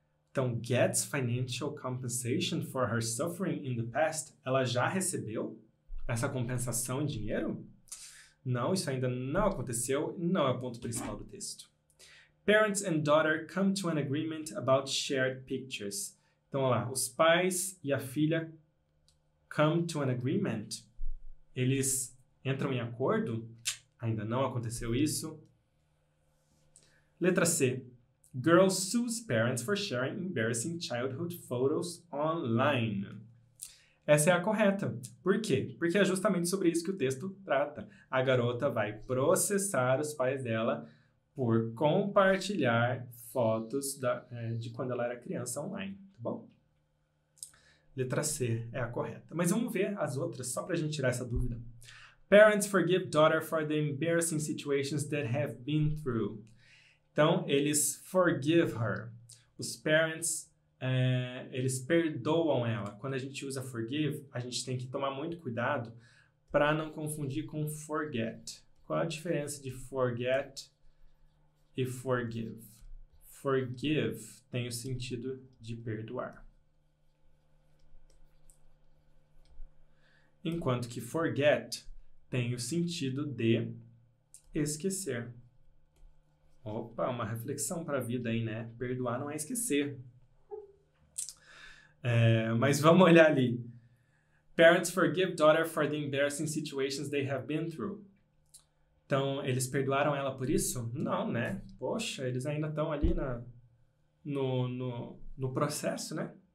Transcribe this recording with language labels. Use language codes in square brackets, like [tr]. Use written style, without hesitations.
[en] Então, gets financial compensation for her suffering in the past. [pt] Ela já recebeu essa compensação em dinheiro? Não, isso ainda não aconteceu. Não é o ponto principal do texto. [en] Parents and daughter come to an agreement about shared pictures. [pt] Então, olha lá, os pais e a filha [en] come to an agreement. [pt] Eles entram em acordo? Ainda não aconteceu isso. Letra C. [en] Girl sues parents for sharing embarrassing childhood photos online. [pt] Essa é a correta. Por quê? Porque é justamente sobre isso que o texto trata. A garota vai processar os pais dela por compartilhar fotos de quando ela era criança online, tá bom? Letra C é a correta. Mas vamos ver as outras, só para a gente tirar essa dúvida. [en] Parents forgive daughter for the embarrassing situations that have been through. [pt] Então, eles forgive her. Os parents, eles perdoam ela. Quando a gente usa forgive, a gente tem que tomar muito cuidado para não confundir com forget. Qual a diferença de forget e forgive? Forgive tem o sentido de perdoar. Enquanto que forget tem o sentido de esquecer. Opa, uma reflexão para a vida aí, né? Perdoar não é esquecer. Mas vamos olhar ali. [en] Parents forgive daughter for the embarrassing situations they have been through. [pt] Então, eles perdoaram ela por isso? Não, né? Poxa, eles ainda estão ali no processo, né?